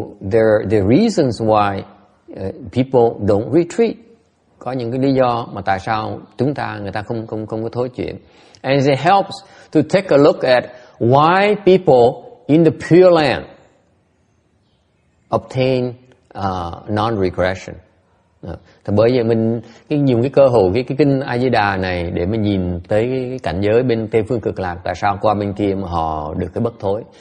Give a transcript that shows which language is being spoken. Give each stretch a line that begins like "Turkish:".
English: There are reasons why people don't retreat.
Vietnamese: Có những cái lý do mà tại sao người ta không có thối chuyển.
English: And it helps to take a look at why people in the Pureland obtain non-regression.
Vietnamese: Thì bởi vậy mình dùng cái cơ hội cái kinh A Di Đà này để mình nhìn tới cái cảnh giới bên Tây phương cực lạc, tại sao qua bên kia mà họ được cái bất thối.